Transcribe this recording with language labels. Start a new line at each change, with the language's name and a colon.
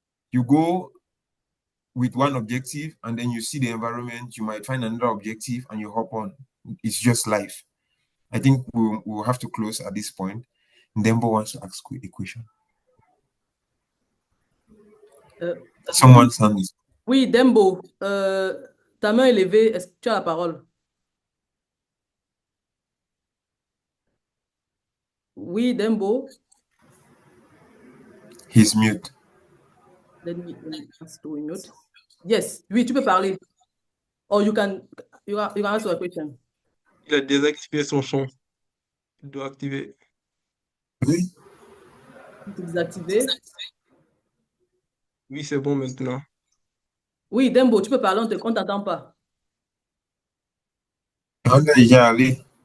English: You go with one objective, and then you see the environment. You might find another objective, and you hop on. It's just life. I think we'll have to close at this point. Ndembo wants to ask a question. Someone's hand is.
French: Oui, Dembo, ta main est levée. Est-ce que tu as la parole? Oui, Dembo.
English: He's mute. Let me ask to mute. Yes,
French: oui, tu peux parler.
English: Or you can answer a question.
French: Il a désactivé son champ. Il doit activer. Oui. Désactiver. Oui, c'est bon maintenant. Oui, Dembo, tu peux parler, on ne t'entend pas. On est déjà allé.